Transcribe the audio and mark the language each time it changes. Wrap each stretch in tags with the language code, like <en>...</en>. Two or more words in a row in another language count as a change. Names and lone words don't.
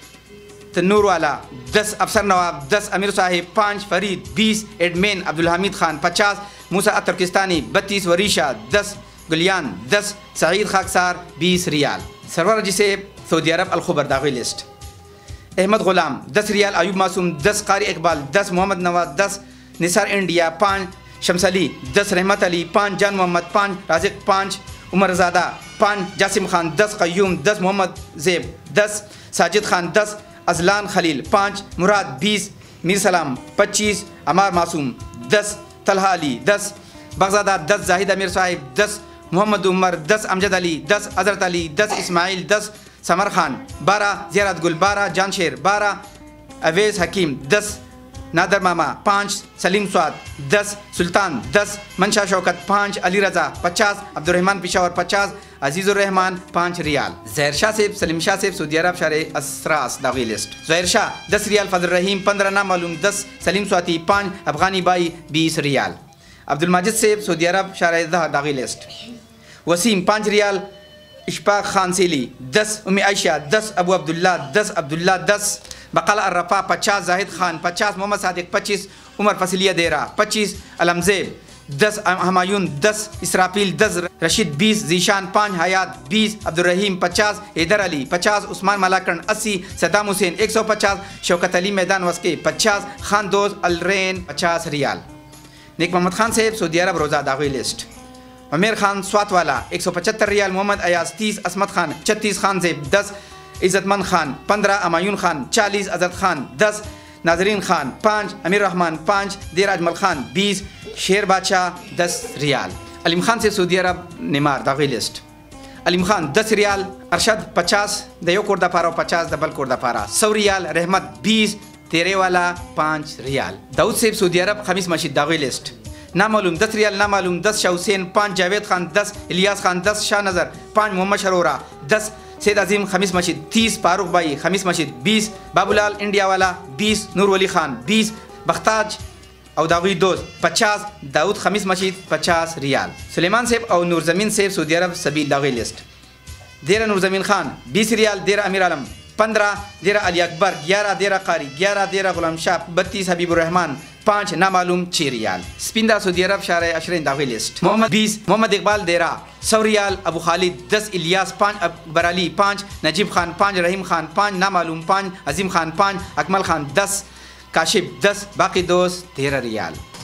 <hi>तन्नूर वाला 10, अफसर नवाब 10, अमीर साहिब 5, फरीद 20, एडमेन अब्दुल हमीद खान 50, मूसा तुर्किस्तानी 32, वरीशा 10, गुलियान 10, सईद खाकसार 20 रियाल। सरवर जिसे सऊदी अरब अलखबर दागी लिस्ट, अहमद गुलाम 10 रियाल, अयूब मासूम 10, कारी इकबाल 10, मोहम्मद नवाज 10, निसार इंडिया 5, शम्स अली 10, रहमत अली 5, जान मोहम्मद 5, राजिक 5, उमर ज़ादा 5, जासिम खान 10, क़य्यूम 10, मोहम्मद ज़ेब 10, साजिद खान 10, अजलान खलील 5, मुराद 20, मीर सलाम 25, अमार मासूम 10, तलहा अली 10, बगज़ादा 10, जाहिद अमीर साहिब 10, मोहम्मद उमर 10, अमजद अली 10, अजरत अली 10, इस्माइल 10, समर खान 12, ज़ियारत गुल 12, जानशेर 12, अवेज़ हकीम 10, नादर मामा 5, सलीम स्वाद 10, सुल्तान 10, मंशा शौकत 5, अली रज़ा 50, अब्दुर्रहमान पिशावर 50, अजीज़ुर रहमान 5 रियाल। जहर शाह सेब, सलीम शाह सेब, सऊदी अरब, शारे असरास दागी लिस्ट। जहर शाह 10 रियाल, फजल रहीम 15, नामालूम 10, सलीम स्वाति 5, अफगानी बाई 20 रियाल। अब्दुल माजिद सेब, सऊदी अरब, शारे दागी लिस्ट। वसीम 5 रियाल, इशफाक खान सीली 10, उम्मी आयशा 10, अबू अब्दुल्ला 10, अब्दुल्ला 10, बकाल अर्रफा 50, जाहिद खान 50, मोहम्मद सादिक 25, उमर फसलिया देरा 25, अलमजेब 10, हमायून 10, इसराफील 10, रशीद 20, जीशान 5, हयात 20, अब्दुर्रहीम 50, हैदर अली 50, उस्मान मलाकन 80, सद्दाम हुसैन 150, शौकत अली मैदान वस्के 50, खान दोज अलरेन 50 रियाल। नेक मोहम्मद खान साहब, सऊदी अरब, रोज़ा दागी लिस्ट। उमेर खान स्वात वाला 175 रियाल, मोहम्मद अयाज 30, असमत खान 36, खान जेब 10, इज़्ज़तमंद खान 15, अमायून खान 40, अजद खान 10, नाजरीन खान 5, अमीर रहमान 5, देर अजमल खान 20, शेर बादशाह 10 रियाल। अलीम खान से सऊदी अरब, निमार दागी लिस्ट। अलीम खान 10 रियाल, अरशद 50, दयो कोरदा पारा 50, दबल कोरदा पारा 100 रियाल, रहमत 20, तेरे वाला 5 रियाल। दाऊद सेब, सऊदी अरब, खमीस मस्जिद दागी लिस्ट। नामालूम 10 रियाल, नामालूम 10, शाह हुसैन 5, जावेद खान 10, इलियास खान 10, शाह नज़र 5, मोहम्मद शरोरा 10, सैद अजीम खमीस मस्जिद 30, फारूक भाई खमीस मस्जिद 20, बाबूलाल इंडिया वाला 20, नूर वली खान 20, बख्ताज और दागी दोस्त 50, दाऊद खमीस मस्जिद 50 रियाल। सुलेमान सेब और नूर जमीन सेब, सऊदी अरब, सभी दागी लिस्ट। देरा नूर जमीन खान 20 रियाल, देरा अमीर आलम 15, देरा अली अकबर 11, देरा कारी 11, देरा गुलाम शाह 32, हबीबुर रहमान 5, नामालूम 6 रियाल। स्पिंदा सऊदी अरब, शारे अशरीन दागी लिस्ट। मोहम्मद 20, मोहम्मद इकबाल देरा 100 रियाल, अबू खालिद 10, इलियास 5, अकबर अली 5, नजीब खान 5, रहीम खान 5, नामालूम 5, अजीम खान 5, अकमल खान 10, काशिफ 10, बाकी दोस्त 13 रियाल।</hi>